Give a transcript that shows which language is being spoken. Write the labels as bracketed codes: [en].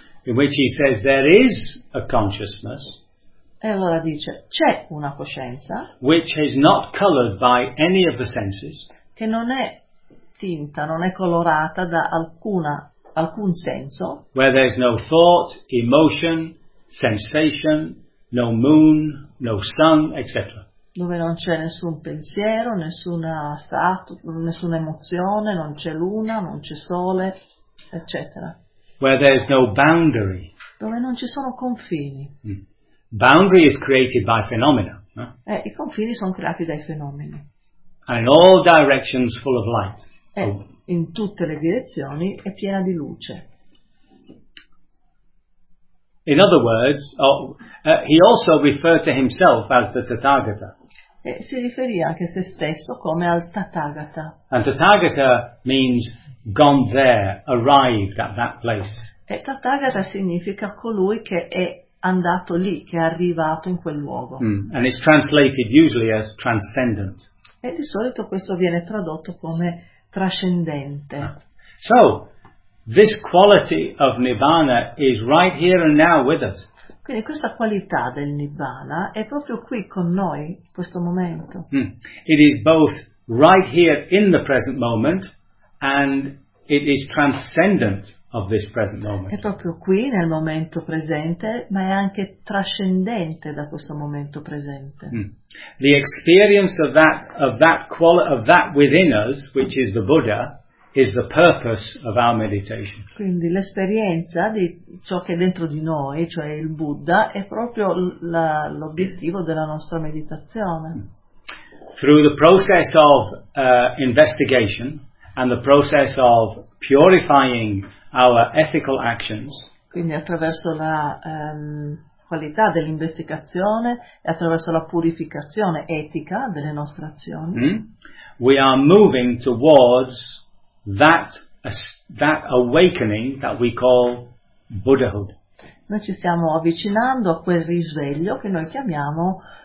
[en] In which he says there is a consciousness. [it] E allora dice c'è una coscienza. [en] Which is not colored by any of the senses. [it] Che non è tinta, non è colorata da alcun senso. [en] Where there's no thought, emotion, sensation, no moon, no sun, etc. [it] Dove non c'è nessun pensiero, nessuna emozione, non c'è luna, non c'è sole, eccetera. [en] Where there's no boundary. [it] Dove non ci sono confini. [en] Mm. Boundary is created by phenomena. Eh? [it] I confini sono creati dai fenomeni. [en] And in all directions full of light. [it] In tutte le direzioni è piena di luce. [en] In other words, he also referred to himself as the Tathagata. [it] e si riferì anche a se stesso come al Tathagata. [en] And Tathagata means gone there, arrived at that place. [it] E Tathagata significa colui che è andato lì, che è arrivato in quel luogo. [en] Mm. And it's translated usually as transcendent. [it] E di solito questo viene tradotto come trascendente. [en] So, this quality of Nibbana is right here and now with us. [it] Quindi questa qualità del Nibbana è proprio qui con noi, in questo momento. Mm. [en] It is both right here in the present moment and it is transcendent of this present moment. [it] È proprio qui nel momento presente, ma è anche trascendente da questo momento presente. Mm. [en] The experience of that within us, which is the Buddha, is the purpose of our meditation. [it] Quindi l'esperienza di ciò che è dentro di noi, cioè il Buddha, è proprio l'obiettivo della nostra meditazione. [en] Through the process of investigation and the process of purifying our ethical actions. [it] Quindi attraverso la qualità dell'investigazione e attraverso la purificazione etica delle nostre azioni. Mm-hmm. [en] We are moving towards that awakening that we call Buddhahood. [it] Noi ci stiamo avvicinando a quel risveglio che noi chiamiamo